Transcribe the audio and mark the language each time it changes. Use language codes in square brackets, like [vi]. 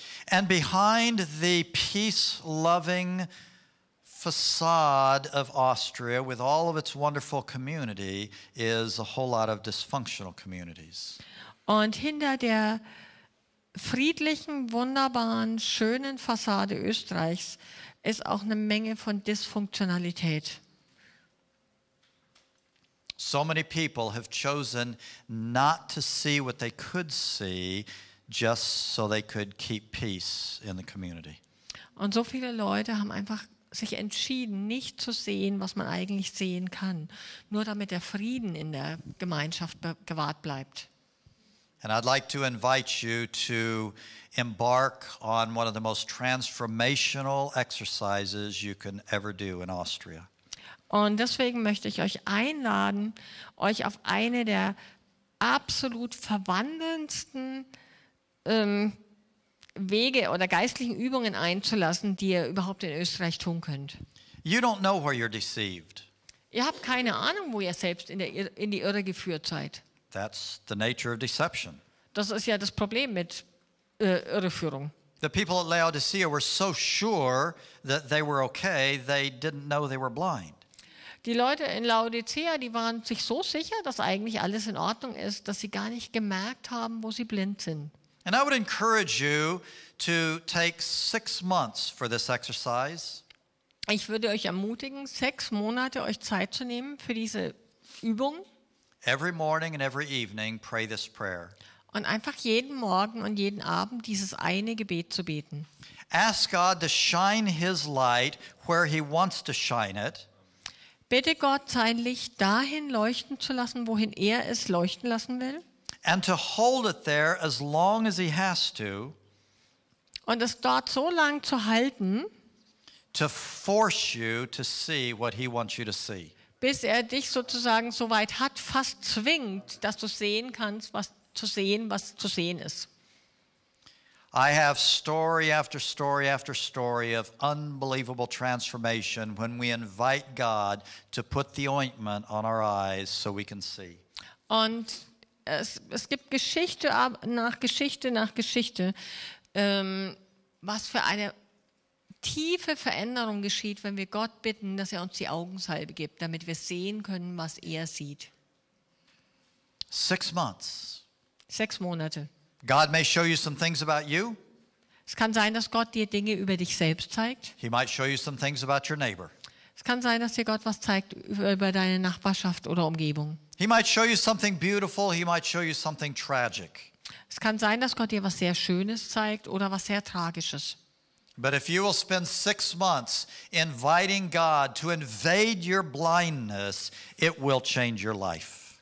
[en] And behind the peace-loving facade of Austria, with all of its wonderful community, is a whole lot of dysfunctional communities. [de] Und hinter der friedlichen, wunderbaren, schönen Fassade Österreichs ist auch eine Menge von Dysfunktionalität. [en] So many people have chosen not to see what they could see just so they could keep peace in the community. [de] Und so viele Leute haben einfach sich entschieden, nicht zu sehen, was man eigentlich sehen kann, nur damit der Frieden in der Gemeinschaft gewahrt bleibt. [en] And I'd like to invite you to embark on one of the most transformational exercises you can ever do in Austria. [de] Und deswegen möchte ich euch einladen, euch auf eine der absolut verwandelndsten Wege oder geistlichen Übungen einzulassen, die ihr überhaupt in Österreich tun könnt. [en] You don't know where you're deceived. [de] Ihr habt keine Ahnung, wo ihr selbst in die Irre geführt seid. [en] That's the nature of deception. [de] Das ist ja das Problem mit Irreführung. [en] The people at Laodicea were so sure that they were okay, they didn't know they were blind. [de] Die Leute in Laodicea, die waren sich so sicher, dass eigentlich alles in Ordnung ist, dass sie gar nicht gemerkt haben, wo sie blind sind. [en] And I would encourage you to take 6 months for this exercise. [de] Ich würde euch ermutigen, 6 Monate euch Zeit zu nehmen für diese Übung [en] Every morning and every evening, pray this prayer. [de] und einfach jeden Morgen und jeden Abend dieses eine Gebet zu beten. [en] Ask God to shine His light where He wants to shine it. [de] Bitte Gott, sein Licht dahin leuchten zu lassen, wohin er es leuchten lassen will. [en] And to hold it there as long as He has to [de] Und es dort so lang zu halten, [en] force you to see what He wants you to see. [de] bis er dich sozusagen so weit hat, fast zwingt, dass du sehen kannst, was zu sehen ist. [en] I have story after story after story of unbelievable transformation when we invite God to put the ointment on our eyes so we can see. [de] Und es gibt Geschichte nach Geschichte nach Geschichte, was für eine tiefe Veränderung geschieht, wenn wir Gott bitten, dass er uns die Augensalbe gibt, damit wir sehen können, was er sieht. [en] 6 months. [de] 6 Monate. [en] God may show you some things about you. [de] Es kann sein, dass Gott dir Dinge über dich selbst zeigt. [en] He might show you some things about your neighbor. [de] Es kann sein, dass dir Gott was zeigt über deine Nachbarschaft oder Umgebung. [en] He might show you something beautiful. He might show you something tragic. [de] Es kann sein, dass Gott dir was sehr Schönes zeigt oder was sehr Tragisches. [en] But if you will spend 6 months inviting God to invade your blindness, it will change your life.